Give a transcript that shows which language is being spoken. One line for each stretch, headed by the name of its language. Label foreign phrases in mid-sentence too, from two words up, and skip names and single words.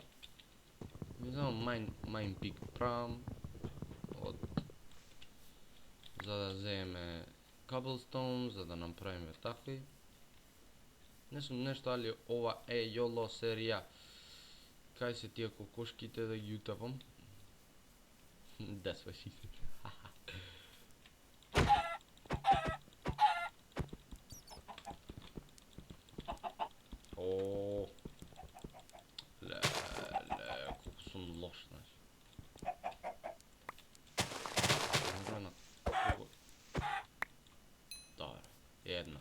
Macedonian: Ми знам
English: mine pick
Macedonian: правам за да земеме cobblestone, за да направиме такви. Не сум нешто, али ова е YOLO серија. Кај се тие кокошките да ги утапам?
English: That's what she said.
Macedonian: О, ле, колку сум лош, знаеш. Добре, една.